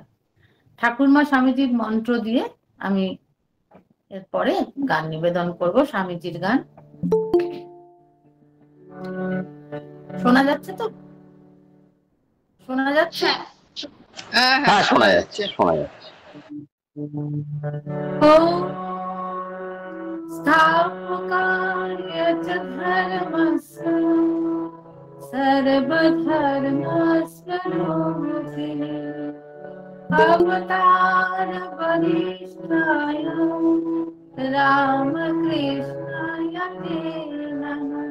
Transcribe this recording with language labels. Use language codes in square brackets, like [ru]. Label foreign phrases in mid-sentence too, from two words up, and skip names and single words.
[bn] ঠাকুর মা স্বামীজির মন্ত্র দিয়ে আমি এরপরে গান নিবেদন করব, স্বামীজির গান। শোনা যাচ্ছে তো? শোনা যাচ্ছে? হ্যাঁ, শোনা যাচ্ছে, শোনা যাচ্ছে। [sa] स्थापकाय च धर्मस्य सर्वधर्मस्वरूपिणे अवतारवरिष्ठाय रामकृष्णाय ते नमः।